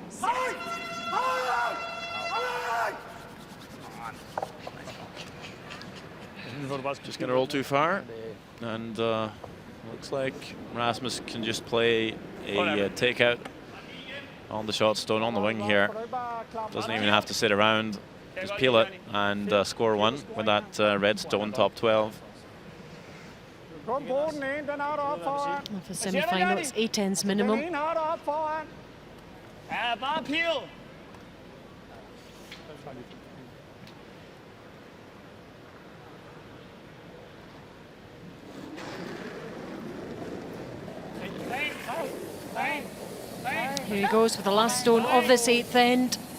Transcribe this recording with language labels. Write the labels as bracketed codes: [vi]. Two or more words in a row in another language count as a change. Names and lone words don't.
[en] Just going to roll too far, and looks like Rasmus can just play a takeout on the shot stone on the wing here. Doesn't even have to sit around, just peel it and score one with that red stone top 12. [da] Kom på den ene, den har du op foran. [en] And for semi-final, it's 8 ends minimum. [da] Den ene har du op foran. Ja, bare pil. [en] Here he goes with the last stone of this 8th end.